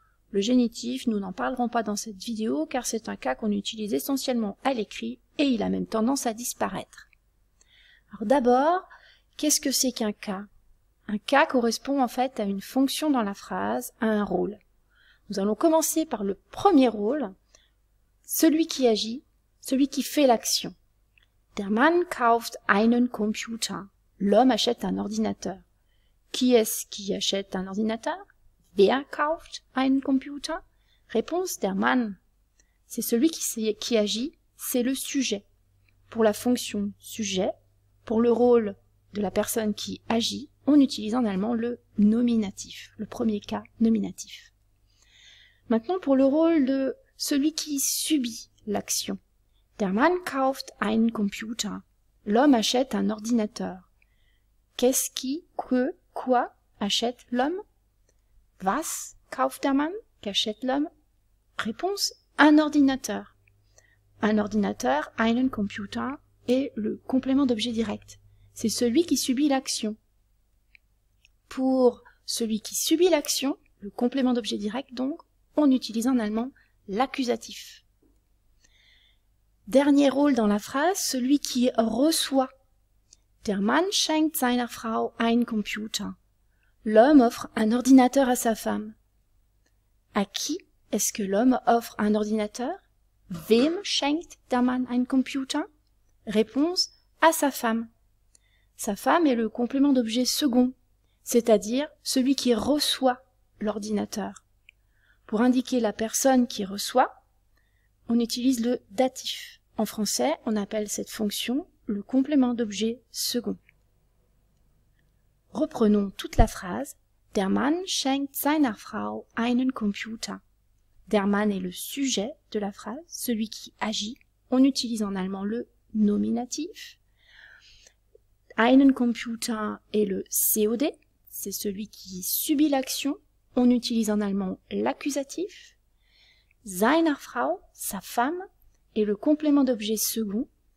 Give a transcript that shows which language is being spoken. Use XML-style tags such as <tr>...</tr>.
<fr>Le génitif, nous n'en parlerons pas dans cette vidéo car c'est un cas qu'on utilise essentiellement à l'écrit et il a même tendance à disparaître. Alors d'abord, qu'est-ce que c'est qu'un cas? Un cas correspond en fait à une fonction dans la phrase, à un rôle. Nous allons commencer par le premier rôle, celui qui agit, celui qui fait l'action.</fr> <de>Der Mann kauft einen Computer.</de> <fr>L'homme achète un ordinateur. Qui est-ce qui achète un ordinateur?</fr> <de>Wer kauft einen Computer?</de> <fr>Réponse</fr> <de>der Mann.</de> <fr>C'est celui qui agit, c'est le sujet. Pour la fonction sujet, pour le rôle de la personne qui agit, on utilise en allemand le nominatif, le premier cas nominatif. Maintenant pour le rôle de celui qui subit l'action.</fr> <de>Der Mann kauft einen Computer.</de> <fr>L'homme achète un ordinateur. Qu'est-ce qui, quoi achète l'homme?</fr> <de>Was kauft der Mann?</de> <fr>Qu'achète l'homme? Réponse, un ordinateur. Un ordinateur,</fr> <de>einen Computer,</de> <fr>est le complément d'objet direct. C'est celui qui subit l'action. Pour celui qui subit l'action, le complément d'objet direct donc, on utilise en allemand l'accusatif. Dernier rôle dans la phrase, celui qui reçoit.</fr> <de>Der Mann schenkt seiner Frau einen Computer.</de> <fr>L'homme offre un ordinateur à sa femme. À qui est-ce que l'homme offre un ordinateur?</fr> <de>Wem schenkt der Mann einen Computer?</de> <fr>Réponse, à sa femme. Sa femme est le complément d'objet second, c'est-à-dire celui qui reçoit l'ordinateur. Pour indiquer la personne qui reçoit, on utilise le datif. En français, on appelle cette fonction le complément d'objet second. Reprenons toute la phrase.</fr> <de>Der Mann schenkt seiner Frau einen Computer.</de> <fr>Der Mann est le sujet de la phrase, celui qui agit. On utilise en allemand le nominatif. Einen Computer est le COD, c'est celui qui subit l'action. On utilise en allemand l'accusatif. Seiner Frau, sa femme, est le complément d'objet second.</fr>